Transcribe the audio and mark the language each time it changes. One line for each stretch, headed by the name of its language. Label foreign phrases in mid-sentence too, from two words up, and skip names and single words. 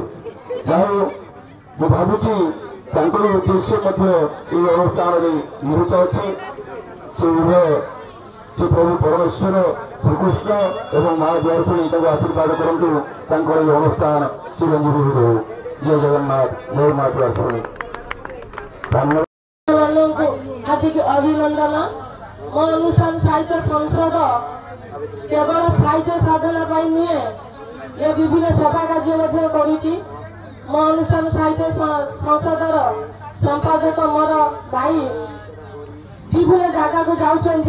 Odia: ଯାହା ମୁଁ ଭାବୁଛି ତାଙ୍କର ଉଦ୍ଦେଶ୍ୟ ମଧ୍ୟ ଏହି ଅନୁଷ୍ଠାନରେ ନିହିତ ଅଛି। ସେ ଉଭୟ ସେ ପ୍ରଭୁ ପରମେଶ୍ୱର ଶ୍ରୀକୃଷ୍ଣ ଏବଂ ମା ଦ୍ୱାରପଣୀ ତାଙ୍କୁ ଆଶୀର୍ବାଦ କରନ୍ତୁ। ତାଙ୍କର ଏହି ଅନୁଷ୍ଠାନ ଚିରଞ୍ଜୀବୀ ରହୁ। ଜୟ ଜଗନ୍ନାଥ, ଜୟ ମା ଦ୍ୱାରପଣୀ। ହାର୍ଦ୍ଦିକ ଅଭିନନ୍ଦନ। ମୋ ଅନୁଷ୍ଠାନ ସାହିତ୍ୟ ସଂସଦ କେବଳ ସାହିତ୍ୟ ସାଧନା ନୁହେଁ ଏ ବିଭିନ୍ନ ସଭା କାର୍ଯ୍ୟ କରୁଛି। ମୋ ଅନୁଷ୍ଠାନ ସାହିତ୍ୟ ସଂସଦର ସମ୍ପାଦକ ମୋର ଭାଇ ବିଭିନ୍ନ ଜାଗା କୁ ଯାଉଛନ୍ତି।